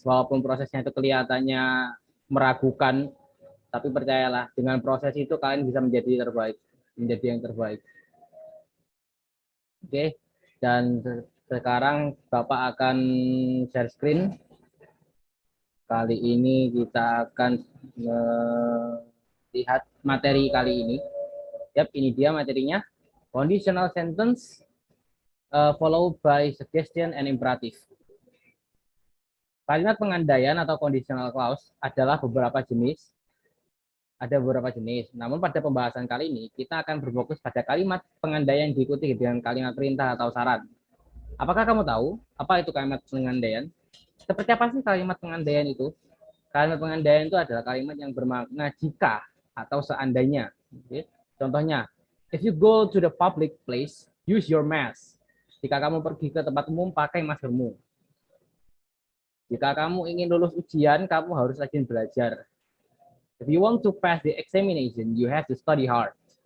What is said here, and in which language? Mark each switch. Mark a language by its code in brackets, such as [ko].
[id] Walaupun prosesnya itu kelihatannya meragukan, tapi percayalah dengan proses itu kalian bisa menjadi yang terbaik. Oke, dan sekarang Bapak akan share screen. Kali ini kita akan melihat materi kali ini. Yap, ini dia materinya. [en] Conditional sentence followed by suggestion and imperative. [id] Kalimat pengandaian atau conditional clause adalah beberapa jenis. Ada beberapa jenis. Namun pada pembahasan kali ini kita akan berfokus pada kalimat pengandaian diikuti dengan kalimat perintah atau saran. Apakah kamu tahu apa itu kalimat pengandaian? Seperti apa sih kalimat pengandaian itu? Kalimat pengandaian itu adalah kalimat yang bermakna jika atau seandainya. Contohnya, [en] if you go to the public place, use your mask. [id] Jika kamu pergi ke tempat umum, pakai maskermu. Jika kamu ingin lulus ujian, kamu harus rajin belajar. [en] If you want to pass the examination, you have to study hard.